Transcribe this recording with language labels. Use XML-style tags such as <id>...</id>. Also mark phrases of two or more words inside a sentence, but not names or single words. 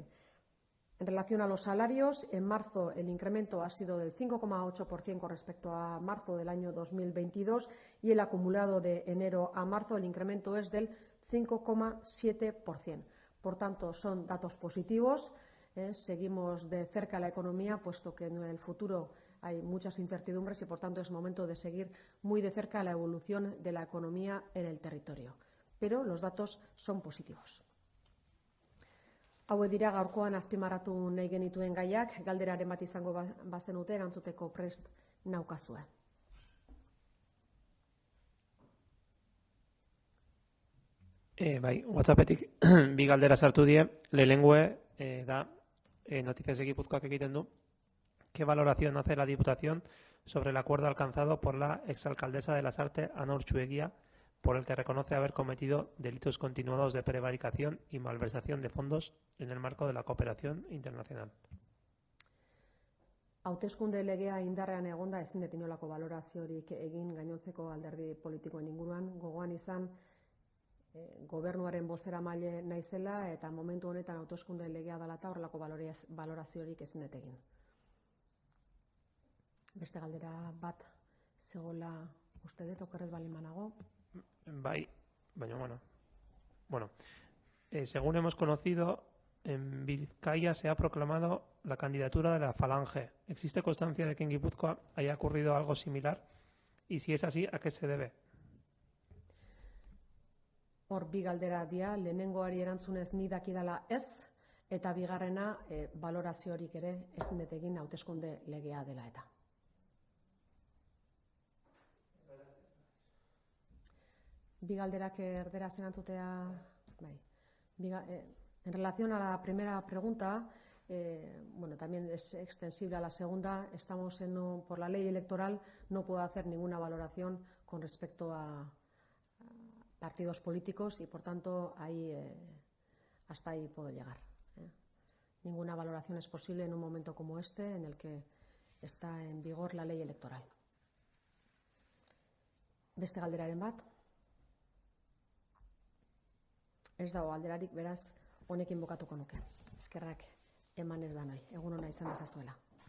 <es>En relación a los salarios, en marzo el incremento ha sido del 5,8% con respecto a marzo del año 2022 y el acumulado de enero a marzo el incremento es del 5,7%. Por tanto, son datos positivos. Seguimos de cerca la economía, puesto que en el futuro hay muchas incertidumbres y, por tanto, es momento de seguir muy de cerca la evolución de la economía en el territorio. Pero los datos son positivos.</es> <eu>Hauek dira gaurkoan azpimarratu nahi genituen gaiak, galderaren bat izango bazenute erantzuteko prest naukazue. Bai, WhatsAppetik bi galdera sartu die, lehenengoe da Noticias de Gipuzkoak egiten du.</eu> <es>¿Qué valoración hace la Diputación sobre el acuerdo alcanzado por la exalcaldesa de Lasarte, Ana Urchueguía, por el que reconoce haber cometido delitos continuados de prevaricación y malversación de fondos en el marco de la cooperación internacional?</es> <eu>Hauteskunde legea indarrean egonda ezin dut inolako baloraziorik egin gainontzeko alderdi politikoen inguruan, gogoan izan gobernuaren bozeramaile naizela eta momentu honetan hauteskunde legea dela eta horrelako baloraziorik ezin dut egin. Beste galdera bat zegoela uste dut, okerrez baldin banago. Bai, baina bueno.</eu> <es>Según hemos conocido, en Vizcaya se ha proclamado la candidatura de la Falange. ¿Existe constancia de que en Guipúzcoa haya ocurrido algo similar? Y si es así, ¿a qué se debe?</es> <eu>Hor bi galdera dira, lehenengoari erantzunez ni dakidala ez, eta bigarrena baloraziorik ere ezin dut egin hauteskunde legea dela eta. Bi galderak erderaz erantzutea, bai.</eu> <es>En relación a la primera pregunta, también es extensible a la segunda. Estamos por la ley electoral, no puedo hacer ninguna valoración con respecto a partidos políticos y, por tanto, hasta ahí puedo llegar. Ninguna valoración es posible en un momento como este, en el que está en vigor la ley electoral.</es> <eu>Beste galderaren bat? Ez dago galderarik, beraz, honekin bukatuko nuke. Eskerrak eman ez danoi. Egun ona izan ezazuela.</eu>